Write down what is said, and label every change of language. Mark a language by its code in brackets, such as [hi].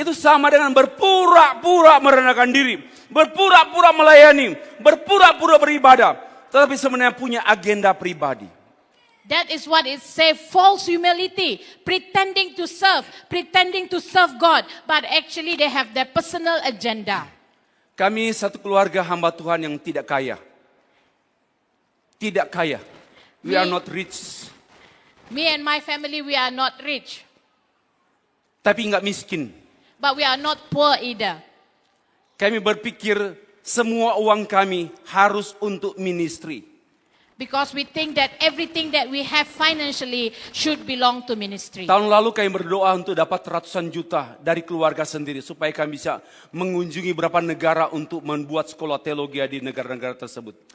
[id] Itu sama dengan berpura-pura merendahkan diri, berpura-pura melayani, berpura-pura beribadah, tetapi sebenarnya punya agenda pribadi. [en] That is what it says, false humility, pretending to serve God, but actually they have their personal agenda. [id] Kami satu keluarga hamba Tuhan yang tidak kaya. Tidak kaya. [en] We are not rich. Me and my family, we are not rich. [id] Tapi nggak miskin. [en] But we are not poor either. [id] Kami berpikir semua uang kami harus untuk ministry. [en] Because we think that everything that we have financially should belong to ministry. [id] Tahun lalu kami berdoa untuk dapat ratusan juta dari keluarga sendiri supaya kami bisa mengunjungi beberapa negara untuk membuat sekolah teologi di negara-negara tersebut.